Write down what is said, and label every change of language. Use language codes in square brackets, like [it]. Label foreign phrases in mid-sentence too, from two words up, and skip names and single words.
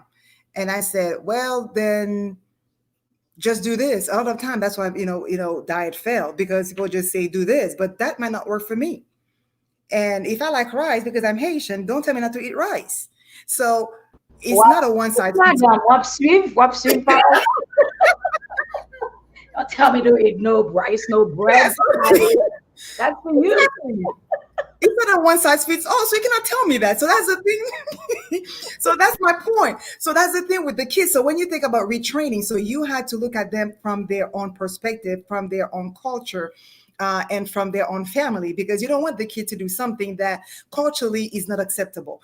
[en] And I said, well, then just do this. A lot of time, that's why diet failed because people just say do this, but that might not work for me. And if I like rice because I'm Haitian, don't tell me not to eat rice. So it's What? not a one size fits [ht] Madam, wap suiv, papa. [en] Don't tell me to eat no rice, no all. bread. Yes, That's for you. exactly. It's not a one size fits all, so you cannot tell me that. So that's the thing. So that's my point. So that's the thing with the kids. So when you think about retraining, so you had to look at them from their own perspective, from their own culture, and from their own family, because you don't want the kid to do something that culturally is not acceptable.